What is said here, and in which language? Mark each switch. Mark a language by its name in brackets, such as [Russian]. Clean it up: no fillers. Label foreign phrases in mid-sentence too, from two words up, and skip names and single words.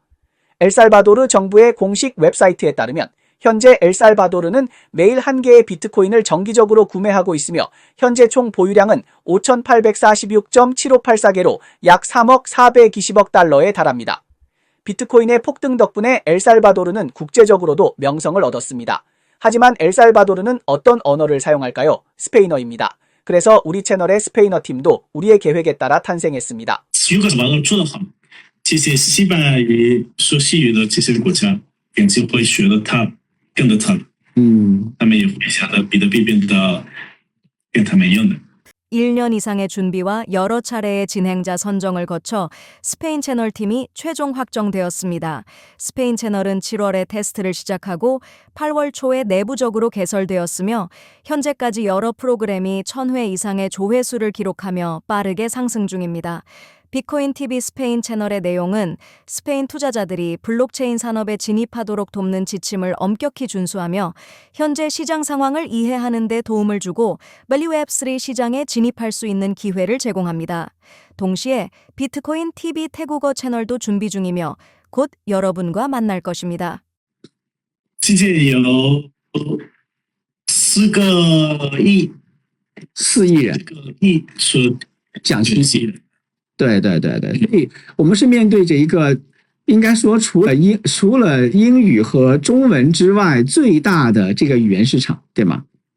[Korean] 엘살바도르 정부의 공식 웹사이트에 따르면 현재 엘살바도르는 매일 1개의 비트코인을 정기적으로 구매하고 있으며 현재 총 보유량은 5,846.7584개로 약 3억 420억 달러에 달합니다. 비트코인의 폭등 덕분에 엘살바도르는 국제적으로도 명성을 얻었습니다. 하지만 엘살바도르는 어떤 언어를 사용할까요? 스페인어입니다. 그래서 우리 채널의 스페인어 팀도 우리의 계획에 따라 탄생했습니다. [Chinese] 如果把它做得好，这些西班牙语说西语的这些国家，肯定会学得他跟着他，他们也会想着比特币变得跟他们一样的。 [Korean] 1년 이상의 준비와 여러 차례의 진행자 선정을 거쳐 스페인 채널팀이 최종 확정되었습니다. 스페인 채널은 7월에 테스트를 시작하고 8월 초에 내부적으로 개설되었으며 현재까지 여러 프로그램이 1000회 이상의 조회수를 기록하며 빠르게 상승 중입니다. 비트코인 TV 스페인 채널의 내용은 스페인 투자자들이 블록체인 산업에 진입하도록 돕는 지침을 엄격히 준수하며 현재 시장 상황을 이해하는 데 도움을 주고 밸류 웹3 시장에 진입할 수 있는 기회를 제공합니다. 동시에 비트코인 TV 태국어 채널도 준비 중이며 곧 여러분과 만날 것입니다. [Chinese] 世界有4个亿 4亿人所讲学习的。对，所以我们是面对着一个应该说除了英语和中文之外最大的这个语言市场，对吗？